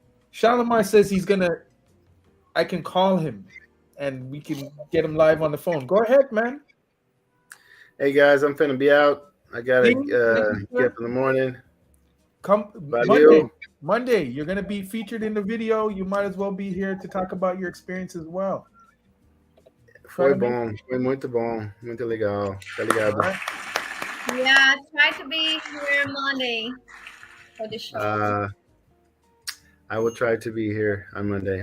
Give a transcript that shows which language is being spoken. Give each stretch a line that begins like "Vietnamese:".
English: Shalimar says I can call him, and we can get him live on the phone. Go ahead, man. Hey guys, I'm finna be out. I gotta get up in the morning. Come Monday. You're gonna be featured in the video. You might as well be here to talk about your experience as well.
Portuguese: Foi muito bom, muito legal. Tá ligado?
English: Yeah, try to be here Monday for the show. I will try to be here on Monday.